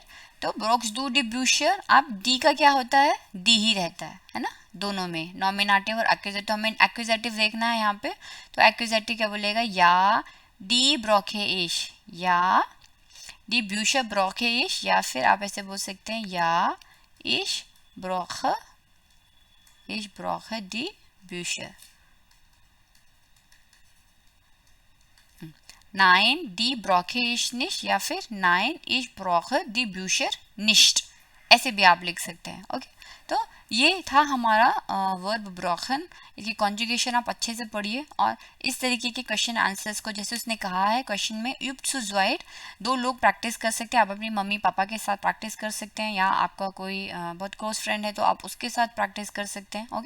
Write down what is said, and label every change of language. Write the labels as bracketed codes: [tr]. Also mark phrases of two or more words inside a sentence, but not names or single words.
[hi] तो [de] brauchst du die Bücher, [hi] अब डी का क्या होता है, डी ही रहता है ना, दोनों में नॉमिनेटिव और एक्यूजेटिव। हमें एक्यूजेटिव देखना है यहाँ पे, तो एक्यूजेटिव क्या बोलेगा, [de] ja die brauche ich, ja die Bücher brauche ich, [hi] या फिर आप ऐसे बोल सकते हैं [de] ja ich brauch Ich brauche die Bücher. Nein, die brauche ich nicht, [hi] या फिर [de] nein, ich brauche die Bücher nicht, [hi] ऐसे भी आप लिख सकते हैं। ओके, तो ये था हमारा वर्ब ब्रॉकन। इसकी कॉन्जुगेशन आप अच्छे से पढ़िए और इस तरीके के [en] question answers [hi] को, जैसे उसने कहा है क्वेश्चन में, [de] übt zu zweit, [hi] 2 लोग प्रैक्टिस कर सकते हैं। आप अपनी मम्मी पापा के साथ प्रैक्टिस कर सकते हैं, या आपका कोई बहुत [en] close friend [hi] है तो आप उसके साथ प्रैक्टिस कर सकते हैं।